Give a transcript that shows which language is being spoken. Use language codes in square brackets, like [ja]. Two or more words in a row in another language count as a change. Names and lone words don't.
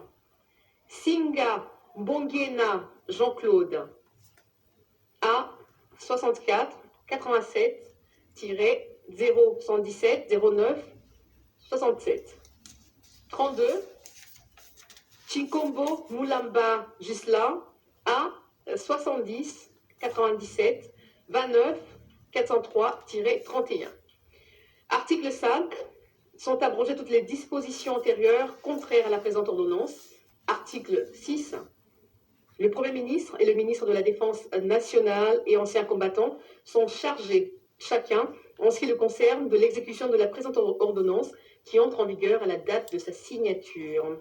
[fr] Singa Bongiena Jean-Claude. A 64 87-017-09-67. 32. Chikombo Moulamba Gislain. A 70 97 29 403-31. Article 5. Sont abrogées toutes les dispositions antérieures contraires à la présente ordonnance. Article 6. Le Premier ministre et le ministre de la Défense nationale et anciens combattants sont chargés, chacun, en ce qui le concerne, de l'exécution de la présente ordonnance qui entre en vigueur à la date de sa signature.